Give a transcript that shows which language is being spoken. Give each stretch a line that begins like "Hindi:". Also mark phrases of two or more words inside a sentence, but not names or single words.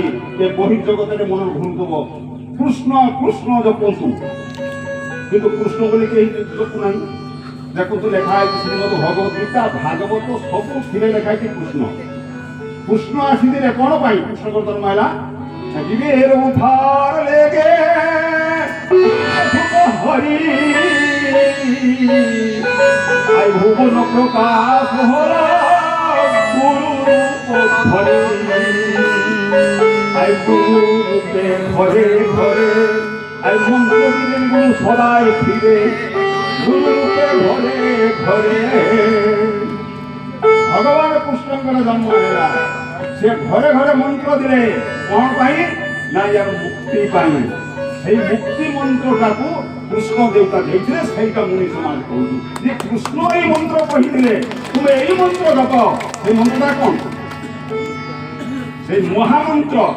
Odia: ଏ ବହିର୍ଜଗତରେ ମନ ଘୁରୁଥିବ କୃଷ୍ଣ କୃଷ୍ଣ ଜପନ୍ତୁ କିନ୍ତୁ କୃଷ୍ଣ ବୋଲି କେହି ଜପୁ ନାହିଁ। ଦେଖନ୍ତୁ ଲେଖା ହେଇଛି ଶ୍ରୀମଦ ଭଗବତ ଗୀତା ଭାଗବତ ସବୁଥିରେ ଲେଖା ହେଇଛି କୃଷ୍ଣ। କୃଷ୍ଣ ଆସିଥିଲେ କ'ଣ ପାଇଁ? କୃଷ୍ଣଙ୍କର ଜନ୍ମ ହେଲା
Bangla: জীবের উদ্ধার লেগে হরি আই ভুবন প্রকাশ হরা গুরু ধরে আই গুরু রূপে ঘরে ঘরে আই মন্ত্র দিলেন গুরু সদাই ফিরে গুরু রূপে ঘরে ঘরে
Odia: ଭଗବାନ କୃଷ୍ଣଙ୍କର ଜନ୍ମ ହେଲା। ସେ ଘରେ ଘରେ ମନ୍ତ୍ର ଦେଲେ କ'ଣ ପାଇଁ? ନା ୟାର ମୁକ୍ତି ପାଇଁ। ସେଇ ମୁକ୍ତି ମନ୍ତ୍ରଟାକୁ କୃଷ୍ଣ ଦେବତା ଦେଇଥିଲେ। ସେଇଟା ମୁନି ସମାଜ କହୁଛି ଯେ କୃଷ୍ଣ ଏଇ ମନ୍ତ୍ର କହିଥିଲେ ତୁମେ ଏଇ ମନ୍ତ୍ର ଜପ। ସେଇ ମନ୍ତ୍ରଟା କ'ଣ? ସେଇ ମହାମନ୍ତ୍ର।